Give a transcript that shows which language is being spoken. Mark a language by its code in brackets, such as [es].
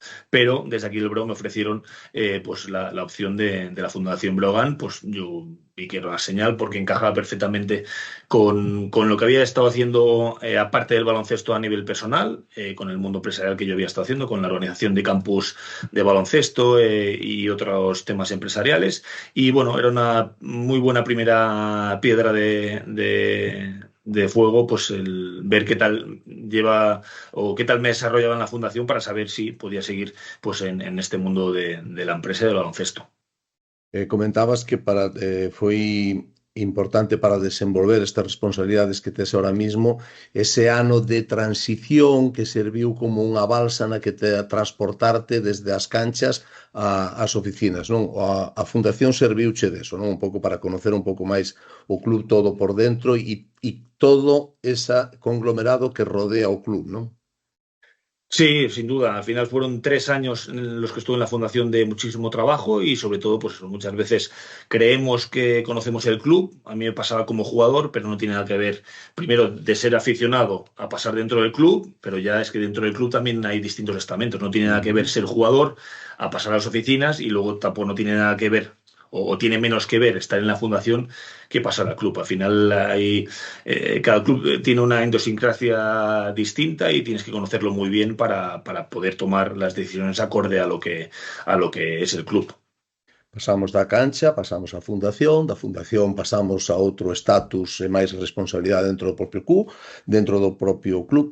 [es] Pero desde aquí del Brogan me ofrecieron pues la opción de la Fundación Brogan, pues yo vi que era una señal porque encajaba perfectamente con lo que había estado haciendo aparte del baloncesto a nivel personal, con el mundo empresarial que yo había estado haciendo, con la organización de campus de baloncesto y otros temas empresariales. Y bueno, era una muy buena primera piedra de de fuego, pues el ver qué tal lleva o qué tal me desarrollaba en la fundación para saber si podía seguir pues en este mundo de la empresa y del baloncesto. [gl] Comentabas que foi importante para desenvolver estas responsabilidades que tes ahora mismo ese ano de transición que serviu como unha balsa na que te transportarte desde as canchas ás oficinas, non? A Fundación serviuche deso, non? Un pouco para conocer un pouco máis o club todo por dentro e todo ese conglomerado que rodea o club, non? [es] Sí, sin duda. Al final fueron 3 años en los que estuve en la fundación de muchísimo trabajo y sobre todo, pues muchas veces creemos que conocemos el club. A mí me pasaba como jugador, pero no tiene nada que ver, primero, de ser aficionado a pasar dentro del club, pero ya es que dentro del club también hay distintos estamentos. No tiene nada que ver ser jugador a pasar a las oficinas y luego tampoco no tiene nada que ver o tiene menos que ver estar en la fundación que pasar al club. Al final cada club tiene una idiosincrasia distinta y tienes que conocerlo muy bien para poder tomar las decisiones acorde a lo que es el club. [gl] Pasamos da cancha, pasamos á fundación, da fundación pasamos a outro estatus e máis responsabilidade dentro do propio club.